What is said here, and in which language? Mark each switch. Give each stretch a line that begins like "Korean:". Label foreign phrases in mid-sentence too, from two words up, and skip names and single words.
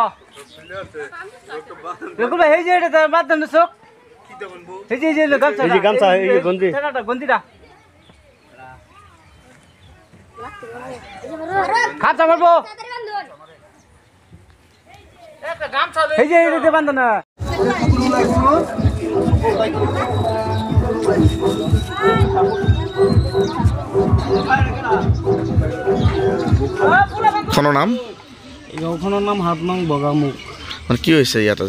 Bangla: এই যে এটা বাদ দেন চোখ এই যে গামছা এই গন্ডি গন্ডিটা খাপটা মারবো এই যে এই বান্ধ না
Assamese: গাঁওখনৰ নাম ৭ নং বগামুখ। মানে কি হৈছে ইয়াত আজি